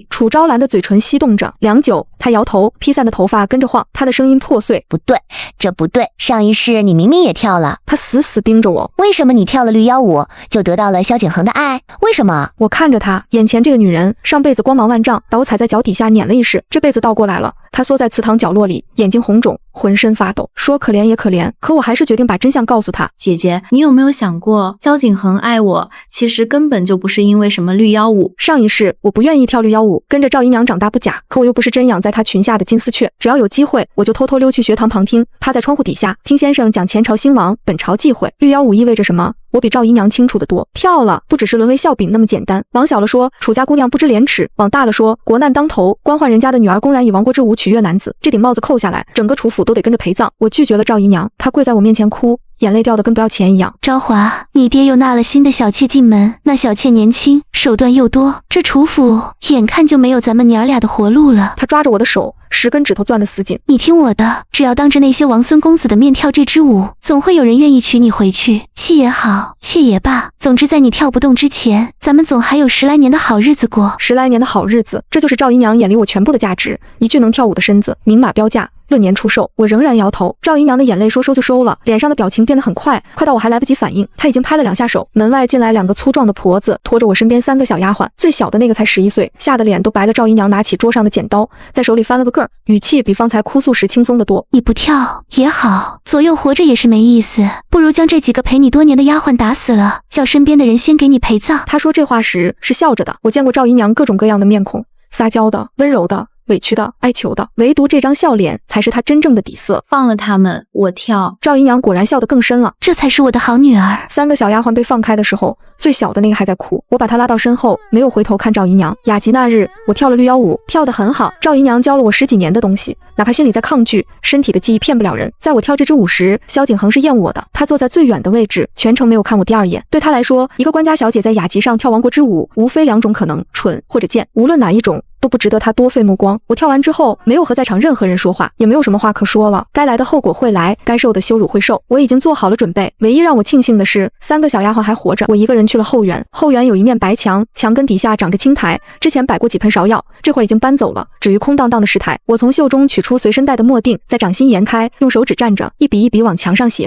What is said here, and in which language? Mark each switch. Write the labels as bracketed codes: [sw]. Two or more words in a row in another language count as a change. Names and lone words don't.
[zh] 楚昭蘭的嘴唇翕動着，良久，她搖頭，披散的頭髮跟着晃，她的聲音破碎：“ 不對，這不對，上一世你明明也跳了。” 她死死盯着我。為什麼你跳了綠腰舞，就得到了蕭景恆的愛？為什麼？我看着她，眼前這個女人，上輩子光芒萬丈，把我踩在腳底下碾了一世，這輩子倒過來了。她縮在祠堂角落裡，眼睛紅腫，渾身發抖，說可憐也可憐，可我還是決定把真相告訴她。姐姐，你有沒有想過，蕭景恆愛我，其實根本就不是因為什麼綠腰舞。上一世我不願意跳綠腰舞，跟着趙姨娘長大不假，可我又不是真養在她裙下的金絲雀，只要有機會，我就偷偷溜去學堂旁聽，趴在窗戶底下聽先生講前朝興亡，本朝忌諱。綠腰舞意味着什麼？我比趙姨娘清楚得多，跳了不只是淪為笑柄那麼簡單。往小了說，楚家姑娘不知廉恥；往大了說，國難當頭，官宦人家的女兒公然以亡國之舞取悅男子，這頂帽子扣下來，整個楚府都得跟着陪葬。我拒絕了趙姨娘，她跪在我面前哭，眼淚掉得跟不要錢一樣。昭華，你爹又納了新的小妾進門，那小妾年輕，手段又多，這楚府眼看就沒有咱們娘倆的活路了。她抓着我的手，10根指頭攥得死緊。你聽我的，只要當着那些王孫公子的面跳這支舞，總會有人願意娶你回去。妻也好，妾也罷，總之在你跳不動之前，咱們總還有10來年的好日子過。 10來年的好日子，這就是趙姨娘眼裡我全部的價值，一具能跳舞的身子，明碼標價，論年出售。我仍然搖頭。趙姨娘的眼淚說收就收了，臉上的表情變得很快，快到我還來不及反應，她已經拍了2下手。門外進來2個粗壯的婆子，拖着我身邊3個小丫鬟，最小的那個才11歲，嚇得臉都白了。趙姨娘拿起桌上的剪刀，在手裡翻了個個兒，語氣比方才哭訴時輕鬆得多。你不跳也好，左右活着也是沒意思，不如將這幾個陪你多年的丫鬟打死了，叫身邊的人先給你陪葬。她說這話時是笑着的。我見過趙姨娘各種各樣的面孔，撒嬌的、溫柔的、委屈的、哀求的，唯獨這張笑臉才是她真正的底色。放了他們，我跳。趙姨娘果然笑得更深了。這才是我的好女兒。 3個小丫鬟被放開的時候，最小的那個還在哭。我把她拉到身後，沒有回頭看趙姨娘。雅集那日，我跳了綠腰舞，跳得很好。趙姨娘教了我10幾年的東西，哪怕心裡在抗拒，身體的記憶騙不了人。在我跳這支舞時，蕭景恆是厭我的，他坐在最遠的位置，全程沒有看我第2眼。對他來說，一個官家小姐在雅集上跳亡國之舞，無非2種可能，蠢或者賤，無論哪一種都不值得他多費目光。我跳完之後，沒有和在場任何人說話，也沒有什麼話可說了。該來的後果會來，該受的羞辱會受，我已經做好了準備。唯一讓我慶幸的是，3個小丫鬟還活着。我一個人去了後園，後園有一面白牆，牆根底下長着青苔，之前擺過幾盆芍藥，這會兒已經搬走了，只餘空蕩蕩的石台。我從袖中取出隨身帶的墨錠，在掌心研開，用手指蘸着，一筆一筆往牆上寫。